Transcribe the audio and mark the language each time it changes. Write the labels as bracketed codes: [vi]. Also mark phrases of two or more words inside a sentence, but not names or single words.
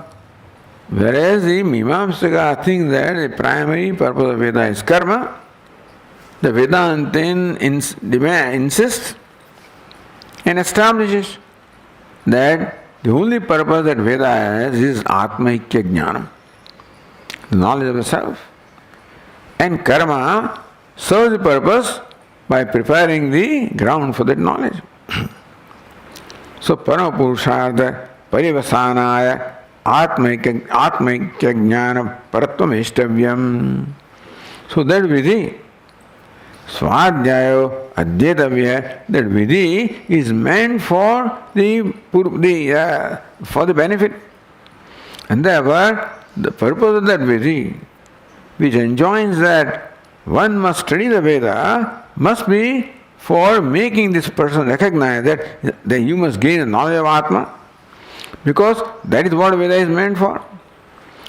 [en] Whereas the Mimamsaka thinks that the primary purpose of Veda is karma, the Vedanta insists and establishes that the only purpose that Veda has is [sa] atmaikya jnanam, [en] the knowledge of the self. And karma serves the purpose by preparing the ground for that knowledge. [sa] So paramapurushartha parivasanaya atmaikya jnana paratvam eshtavyam. [en] So that vidhi, [sa] swadhyayo adhyatavya, [en] that vidhi is meant for the benefit. And therefore, the purpose of that vidhi, which enjoins that one must study the Veda, must be for making this person recognize that you must gain the knowledge of Atma, because that is what Veda is meant for.